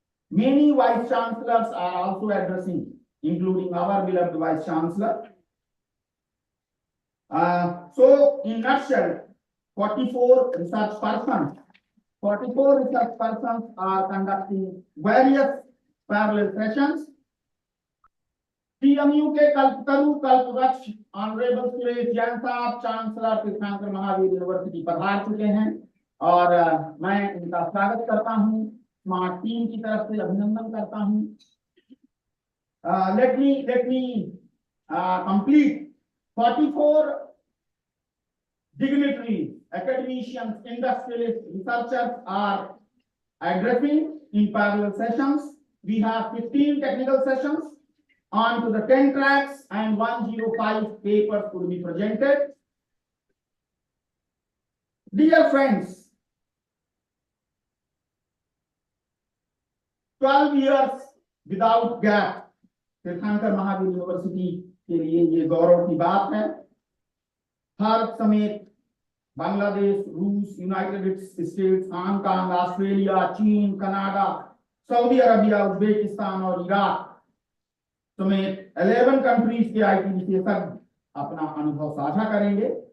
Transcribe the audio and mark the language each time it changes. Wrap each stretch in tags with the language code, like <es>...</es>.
<en>Many vice chancellors are also addressing, including our beloved vice chancellor. So, in nutshell, 44 research persons are conducting various parallel sessions.</en> <hi>CMU के कल्पतरु कल्पवृक्ष honourable Suresh Jain साहब chancellor तीर्थंकर Mahavir university पधार चुके हैं और मैं इनका स्वागत करता हूं, स्मार्ट टीम की तरफ से अभिनंदन करता हूं.</hi> <en>Let me complete. 44 dignitaries, academicians, industrialists, researchers are addressing in parallel sessions. We have 15 technical sessions on to the 10 tracks, and 105 papers will be presented. Dear friends, 12 years without gap,</en> <hi>तीर्थंकर Mahavir university के लिए ये गौरव की बात है. भारत समेत बांग्लादेश, रूस, United states, Hong Kong, Australia, चीन, कनाडा, सऊदी अरबिया, उज्बेकिस्तान और इराक समेत 11 कंट्रीज के आईटी विशेषज्ञ अपना अनुभव साझा करेंगे।</hi>